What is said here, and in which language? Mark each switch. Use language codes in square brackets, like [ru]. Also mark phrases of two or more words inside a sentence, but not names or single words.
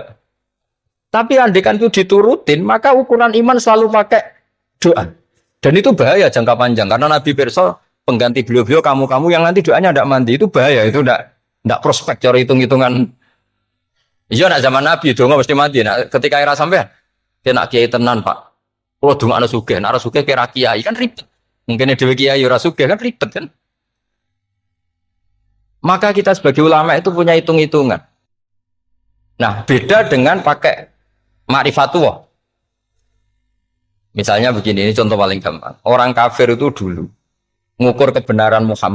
[id] Tapi andikan itu diturutin, maka ukuran iman selalu pakai doa. Dan itu bahaya jangka panjang. Karena Nabi pirsa pengganti beliau-beliau kamu-kamu yang nanti doanya enggak mandi. Itu bahaya, itu enggak prospek cara hitung-hitungan. Iya nak zaman Nabi, doa mesti mandi. [jv] Nah, ketika era sampean, dia nak kiai tenan pak. Kalau doa anak sugih, nak sugih kira kiai kan ribet. Mungkin dewe kiai ora sugih kan ribet kan. [id] Maka kita sebagai ulama itu punya hitung-hitungan. Nah, beda dengan pakai ma'rifatullah. Misalnya begini, ini contoh paling gampang. Orang kafir itu dulu mengukur kebenaran Muhammad.